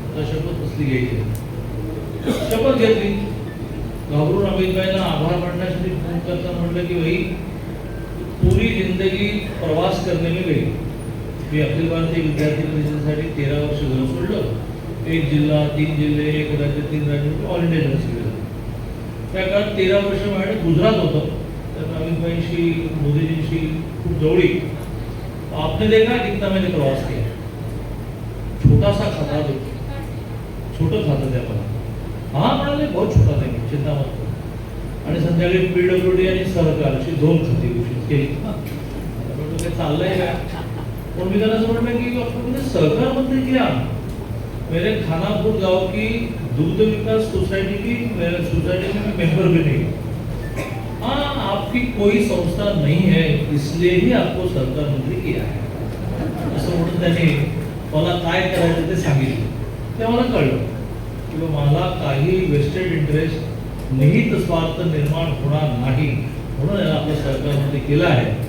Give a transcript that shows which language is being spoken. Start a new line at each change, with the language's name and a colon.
Marathi: तर शपथ कसली घ्यायची? शपथ घेतली. घाबरून अमितभाईंना आभार मानण्यासाठी फोन करताना म्हटलं की
Hindi: भाई पूरी जिंदगी प्रवास करने में गई.
Marathi: मी अखिल भारतीय विद्यार्थी परिषदेसाठी 13 वर्ष घर सोडलं. 1 जिल्हा 3 जिल्हे 1 राज्य 3 राज्य ऑल इंडिया युनिव्हर्सिटी. त्या काळात 13 वर्ष माझ्याकडे गुजरात होतं. तर अमितभाईंशी मोदीजींशी खूप जवळीक.
Hindi: आपने देखा कितना मैंने प्रवास किया. छोटा सा खाता दो,
Marathi: छोटं खातं द्या मला. हा म्हणाले
Hindi: बहुत छोटा
Marathi: नाही,
Hindi: चिंता मत करू.
Marathi: आणि संध्याकाळी PWD आणि सहकार अशी 2 खाती घोषित केली. काय चाललंय काय. पण मी त्यांना असं म्हटलं की
Hindi: आपने सहकार मंत्री किया. मेरे खानापुर गांव की दुग्ध विकास सोसाइटी की सोसाइटी में मेंबर भी नहीं. हाँ आपकी कोई संस्था नहीं है इसलिए ही आपको सरकार मंत्री किया है
Marathi: असं म्हणून त्यांनी मला काय करायचं ते सांगितलं. ते मला कळलं की मला काही वेस्टेड इंटरेस्ट निहित स्वार्थ निर्माण होणार नाही म्हणून याला आपलं सरकार मंत्री केलं आहे.